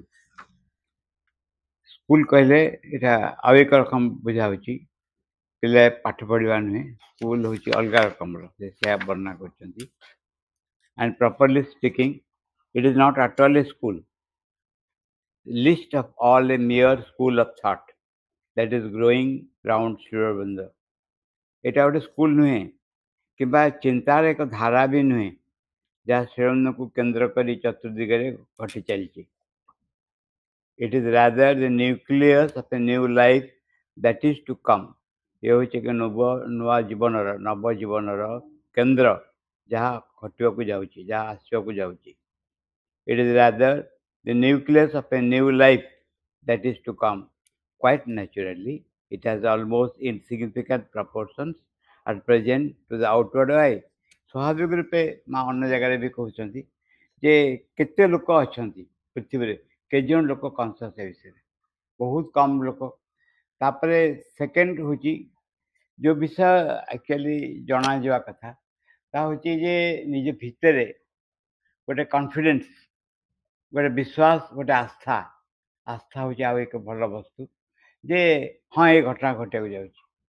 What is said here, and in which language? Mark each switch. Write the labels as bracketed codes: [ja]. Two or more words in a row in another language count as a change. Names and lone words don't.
[or] ସ୍କୁଲ କହିଲେ ଏଇଟା ଆଉ ଏକ ରକମ ବୁଝା ହଉଛି। ପିଲା ପାଠ ପଢିବା ନୁହେଁ, ସ୍କୁଲ ହଉଛି ଅଲଗା ରକମର, ସେ ସେୟା ବର୍ଣ୍ଣନା କରୁଛନ୍ତି। [en] and properly speaking, it is not at all a school, least of all a mere school of thought that is growing round Sri Aurobindo. [or] ଏଇଟା ଗୋଟେ ସ୍କୁଲ ନୁହେଁ କିମ୍ବା ଚିନ୍ତାର ଏକ ଧାରା ବି ନୁହେଁ ଯାହା ଶ୍ରୀଅରବିନ୍ଦଙ୍କୁ କେନ୍ଦ୍ର କରି ଚତୁର୍ଦିଗରେ ଘଟି ଚାଲିଛି। [en] It is rather the nucleus of a new life that is to come. [or] ଏ ହେଉଛି ଏକ ନୂଆ ଜୀବନର ନବ ଜୀବନର କେନ୍ଦ୍ର ଯାହା ଘଟିବାକୁ ଯାଉଛି, ଯାହା ଆସିବାକୁ ଯାଉଛି। [en] It is rather the nucleus of a new life that is to come. Quite naturally, it has almost insignificant proportions at present to the outward eye. [or] ସ୍ୱାଭାବିକ ରୂପେ ମା ଅନ୍ୟ ଜାଗାରେ ବି କହୁଛନ୍ତି ଯେ କେତେ ଲୋକ ଅଛନ୍ତି ପୃଥିବୀରେ, କେଜଣ ଲୋକ କନସିୟସ୍ ଏ ବିଷୟରେ, ବହୁତ କମ୍ ଲୋକ। ତାପରେ ସେକେଣ୍ଡ ହେଉଛି ଯେଉଁ ବିଷୟ ଆକ୍ଚୁଆଲି ଜଣାଯିବା କଥା ତାହା ହେଉଛି ଯେ ନିଜ ଭିତରେ ଗୋଟେ କନଫିଡେନ୍ସ, ଗୋଟେ ବିଶ୍ୱାସ, ଗୋଟେ ଆସ୍ଥା ହେଉଛି ଆଉ ଏକ ଭଲ ବସ୍ତୁ ଯେ ହଁ ଏ ଘଟଣା ଘଟିବାକୁ ଯାଉଛି।